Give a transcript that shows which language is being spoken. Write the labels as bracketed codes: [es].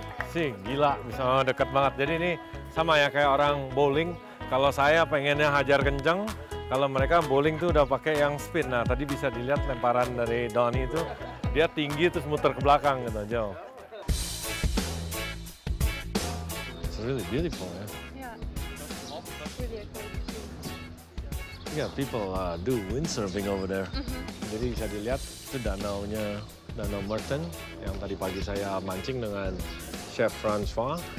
[id] Sih, gila, bisa dekat banget. Jadi ini sama ya kayak orang bowling. Kalau saya pengennya hajar kenceng, kalau mereka bowling tuh udah pakai yang spin. Nah, tadi bisa dilihat lemparan dari Donny itu, dia tinggi terus muter ke belakang gitu, jauh. [en] It's really beautiful, ya. Yeah. Really a great view. Yeah, people do windsurfing over there. [id] Jadi bisa dilihat itu Danau Morton yang tadi pagi saya mancing dengan Chef Francois.